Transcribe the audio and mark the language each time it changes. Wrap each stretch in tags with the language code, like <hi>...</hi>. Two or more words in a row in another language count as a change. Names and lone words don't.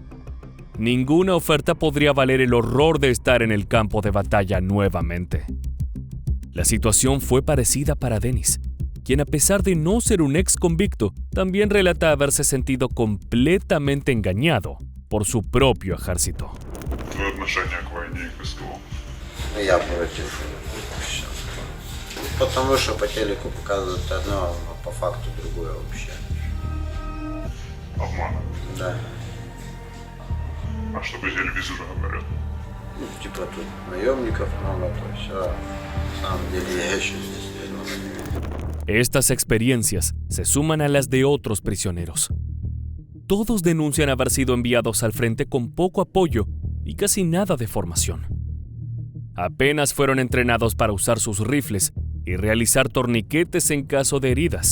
<es>Ninguna oferta podría valer el horror de estar en el campo de batalla nuevamente. La situación fue parecida para Denis, quien, a pesar de no ser un ex convicto, también relata haberse sentido completamente engañado por su propio ejército.</es> <ru>Твое отношение к войне и к СКО. Я против. Всё. Потому что по телеку показывают одно, но по факту другое вообще. Обманывают. Да. А что по телевизору говорят? Ну, типа тут наемников много, то все. На самом деле я еще здесь верну.</ru> <es>Estas experiencias se suman a las de otros prisioneros. Todos denuncian haber sido enviados al frente con poco apoyo y casi nada de formación. Apenas fueron entrenados para usar sus rifles y realizar torniquetes en caso de heridas.</es>